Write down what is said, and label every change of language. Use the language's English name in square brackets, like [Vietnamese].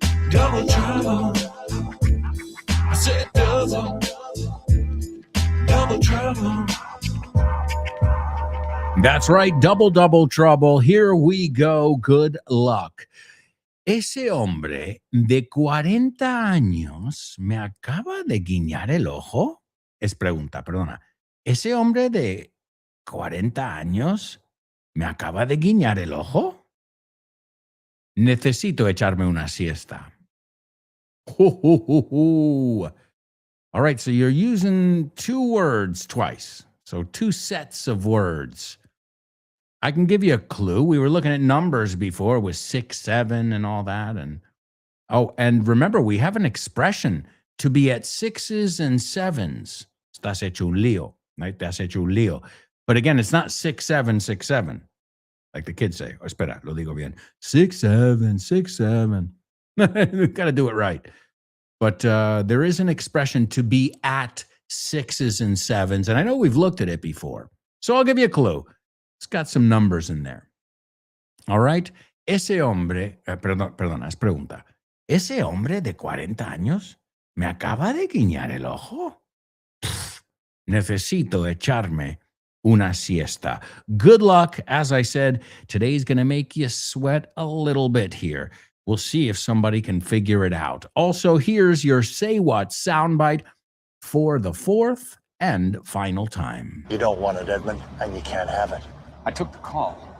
[English] Double trouble. I said double trouble. That's right, double trouble. Here we go. Good luck. [Spanish] Ese hombre de 40 años me acaba de guiñar el ojo. Es pregunta, perdona. Ese hombre de 40 años me acaba de guiñar el ojo. Necesito echarme una siesta. [English] All right, so you're using two words twice. So two sets of words. I can give you a clue. We were looking at numbers before with 6, 7, and all that. And remember, we have an expression to be at 6s and 7s. [Spanish] Estás hecho un lío, right? Te has hecho un lío. [English] But again, it's not 6, 7, 6, 7. Like the kids say. Oh, [Spanish] espera, lo digo bien. [English] 6, 7, 6, 7. Got to do it right. But there is an expression to be at 6s and 7s. And I know we've looked at it before. So I'll give you a clue. It's got some numbers in there. All right. [Spanish] Ese hombre, perdona, es pregunta. Ese hombre de 40 años me acaba de guiñar el ojo. Necesito echarme una siesta. [English] Good luck. As I said, today's going to make you sweat a little bit here. We'll see if somebody can figure it out. Also, here's your Say What soundbite for the fourth and final time. You don't want it, Edmund, and you can't have it. I took the call.